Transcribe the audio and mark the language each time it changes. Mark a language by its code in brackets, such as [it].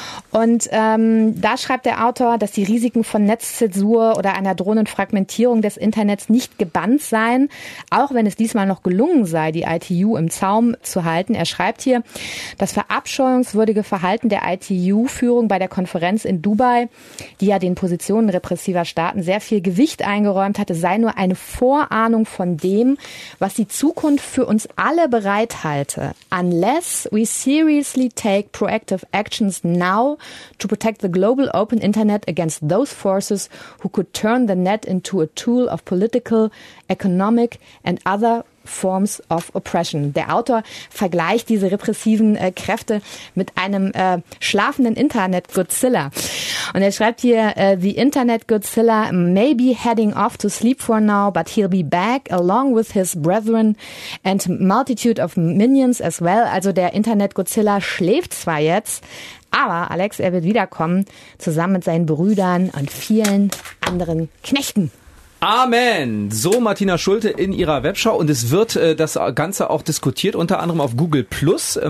[de] Und da schreibt der Autor, dass die Risiken von Netzzensur oder einer drohenden Fragmentierung des Internets nicht gebannt seien, auch wenn es diesmal noch gelungen sei, die ITU im Zaum zu halten. Er schreibt hier, das verabscheuungswürdige Verhalten der ITU-Führung bei der Konferenz in Dubai, die ja den Positionen repressiver Staaten sehr viel Gewicht eingeräumt hatte, sei nur eine Vorahnung von dem, was die Zukunft für uns alle bereithalte. [en] Unless we seriously take proactive actions now to protect the global open internet against those forces who could turn the net into a tool of political, economic and other forms of oppression. [de] Der Autor vergleicht diese repressiven Kräfte mit einem schlafenden Internet-Godzilla. Und er schreibt hier, [en] the Internet-Godzilla may be heading off to sleep for now, but he'll be back along with his brethren and multitude of minions as well. [de] Also der Internet-Godzilla schläft zwar jetzt, aber Alex, er wird wiederkommen, zusammen mit seinen Brüdern und vielen anderen Knechten. Amen. So Martina Schulte in ihrer Webschau, und es wird das Ganze auch diskutiert, unter anderem auf Google Plus.